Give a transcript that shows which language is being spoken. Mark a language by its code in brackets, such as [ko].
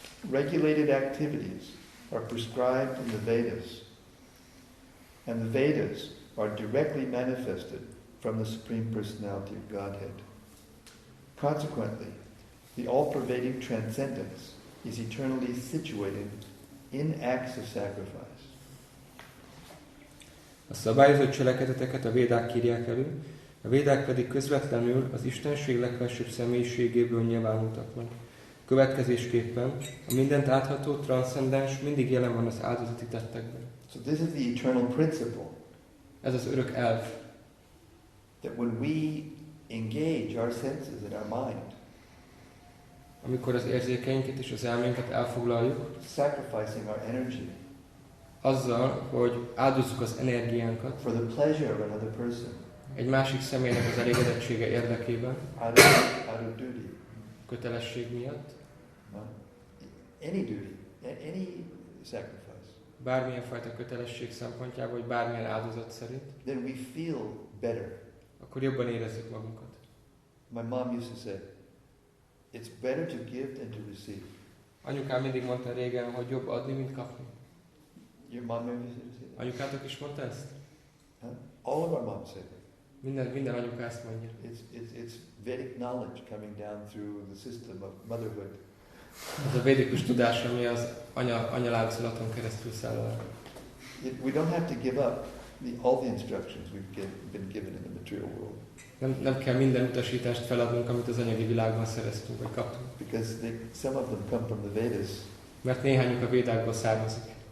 [en] Regulated activities are prescribed in the Vedas, and the Vedas are directly manifested from the Supreme Personality of Godhead. Consequently, the all-pervading transcendence is eternally situated in acts of sacrifice. [hu] A szabályozott cselekedeteket a védák írják elő, a védák pedig közvetlenül az Istenség legfelsőbb személyiségéből nyilvánultak meg. Következésképpen a mindent átható, transzcendens mindig jelen van az áldozati tettekben. [en] So this is the eternal principle, [hu] Ez az örök elv, [en] that when we engage our senses and our mind, [hu] amikor az érzékeinket és az elménket elfoglaljuk, [en] sacrificing our energy [hu] azzal, hogy áldozzuk az energiánkat [en] for the pleasure of another person, [hu] egy másik személynek az elégedettsége érdekében, [en] out of duty, [hu] kötelesség miatt, [en] any duty, any sacrifice, [hu] bármilyen fajta kötelesség szempontjából, vagy bármilyen áldozat szerint, [en] then we feel better. [hu] akkor jobban érezzük magunkat. [en] My mom used to say, it's better to give than to receive. [hu] Anyukám mindig mondta régen, hogy jobb adni, mint kapni. [en] Your mom ever used to say that? [hu] Anyukátok is mondta ezt? [en] Huh? All of our moms say that. [hu] Minden anyuka ezt mondja. [en] It's Vedic knowledge coming down through the system of motherhood. [hu] Ez a védikus tudás, ami az anyaláncolaton keresztül száll el. [en] We don't have to give up all the instructions we've been given in the material world. [hu] Nem kell minden utasítást feladnunk, amit az anyagi világban szereztünk, vagy kaptunk. [en] Because some of them come from the Vedas. [hu] Mert néhányuk a védákból származik.